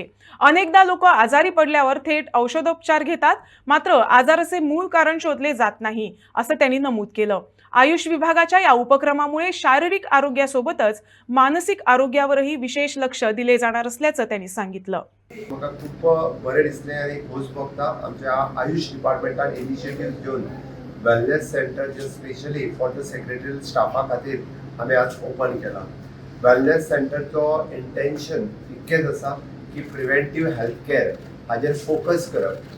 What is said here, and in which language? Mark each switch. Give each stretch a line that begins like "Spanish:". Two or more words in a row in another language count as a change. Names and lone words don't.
Marathi: अनेकदा लोक आजारी पडल्यावर थेट औषधोपचार घेतात, मात्र आजाराचे मूळ कारण शोधले जात नाही, असं त्यांनी नमूद केलं। आयुष विभागाच्या या उपक्रमामुळे शारीरिक आरोग्यासोबतच मानसिक आरोग्यावरही विशेष लक्ष दिले जाणार असल्याचं त्यांनी सांगितलं।
Konkani: म्हाका खूप बरें दिसलें आनी खोस भोगता आमच्या आयुष डिपार्टमेंटान इनिशिएटिव्ह घेवन
English: wellness center
Konkani: जे
English: specially for the secretarial
Konkani: स्टाफा खातीर आमी आज ओपन केला। वेलनेस सेंटरचो इंटेंशन इतकेंच आसा की
English: preventive health care
Konkani: हाजेर फोकस करप।